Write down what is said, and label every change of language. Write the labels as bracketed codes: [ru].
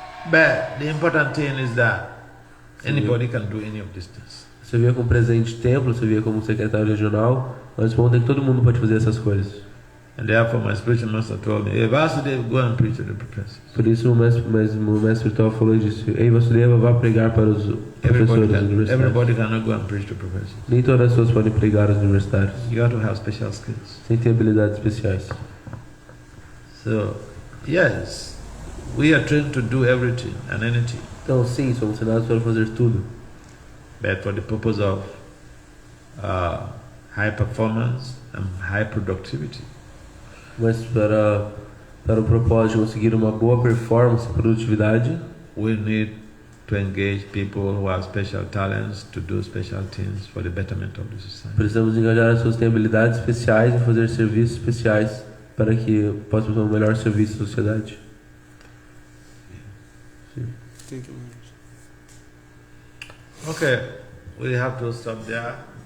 [en] But the important thing is that anybody can do any of these things. [pt] Você via como presidente de templo, você via como secretário regional, mas o ponto é que todo mundo pode fazer essas coisas. [en] And therefore my spiritual master told me, hey Vasudeva, go and preach to the professors. [pt] Por isso o mestre espiritual falou disso. Ei Vasudeva, vá pregar para os professores universitários. [en] Everybody cannot go and preach to professors. [pt] Nem todas as pessoas podem pregar aos universitários. [en] You have to have special skills. [pt] Sem ter habilidades especiais. [en] So, yes, we are trained to do everything and anything. [pt] Então sim, somos ensinados para fazer tudo. [en] But for the purpose of high performance and high productivity. [pt] Mas para o propósito de conseguir uma boa performance e produtividade, [en] we need to engage people who have special talents to do special things for the betterment of the society. [pt] Precisamos engajar as pessoas que têm habilidades especiais e fazer serviços especiais para que possam dar um melhor serviço à sociedade. [en] Thank you. Okay, we have to stop there.